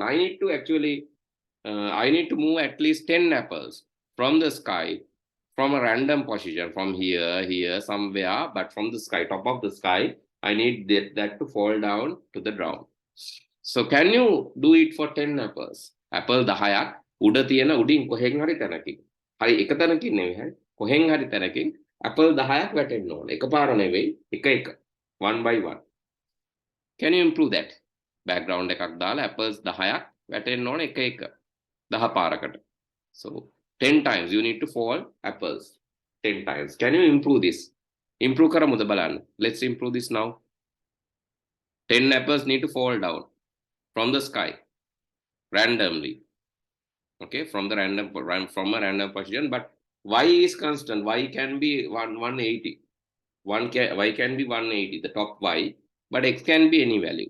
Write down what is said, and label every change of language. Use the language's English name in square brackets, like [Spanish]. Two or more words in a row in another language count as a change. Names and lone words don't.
[English] I need to actually, I need to move at least 10 apples from the sky, from a random position, from here, somewhere, but from the sky, top of the sky, I need that to fall down to the ground. So can you do it for 10 apples? [Sinhala] Apple 10ක් උඩ තියෙන උඩින් කොහෙන් හරි තැනකින්. හරි එක තැනකින් නෙවෙයි හරි. කොහෙන් හරි තැනකින් apple 10ක් වැටෙන්න ඕනේ. එකපාර නෙවෙයි, එක එක. [English] One by one. Can you improve that? [Sinhala] Background එකක් දාලා apples 10ක් වැටෙන්න ඕනේ එක එක. 10 පාරකට. [English] So 10 times you need to fall apples. 10 times. Can you improve this? Improve [Sinhala] කරමුද බලන්න. [English] Let's improve this now. 10 apples need to fall down from the sky randomly. Okay, from a random position, but y is constant. Y can be 180. Y can be 180, the top y, but x can be any value.